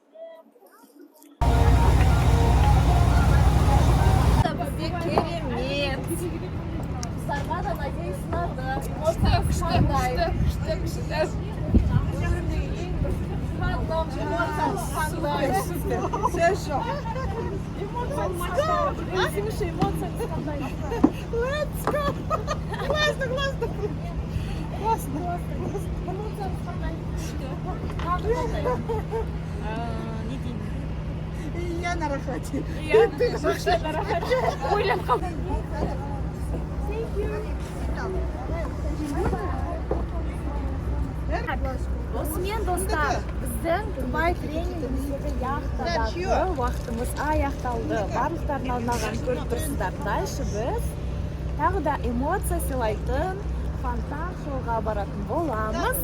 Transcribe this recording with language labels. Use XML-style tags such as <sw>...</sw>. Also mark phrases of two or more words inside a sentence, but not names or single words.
<kk>Керемет. Қыздарға да надеюсь сынады. Сөз жоқ.</kk> <en>Let's go!</en> <ru>Классно. Я на рахате. Ты вообще на рахате.</ru> <kk>Ойлап қалдым. Осымен достар, біздің Дубай тренингіміздегі яхтадағы уақытымыз аяқталды. Барлықтарына арналған көріп тұрсыздар. Дальше біз тағы да эмоция сыйлайтын фонтан шоуға баратын боламыз.</kk>